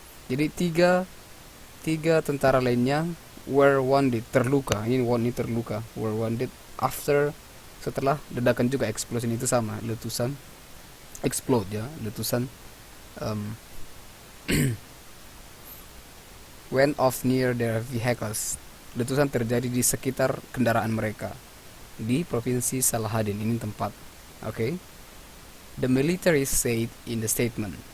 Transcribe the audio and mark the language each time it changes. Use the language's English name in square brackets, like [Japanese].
[Indonesian] Jadi tiga tentara lainnya [English] were wounded, [Indonesian] terluka. Ini terluka, [English] were wounded after, [Indonesian] setelah ledakan juga, explosion itu sama, letusan, explode ya, letusan [English] went off near their vehicles. [Indonesian] Letusan terjadi di sekitar kendaraan mereka di provinsi Salahuddin, ini tempat. [English] Okay. The military said in the statement,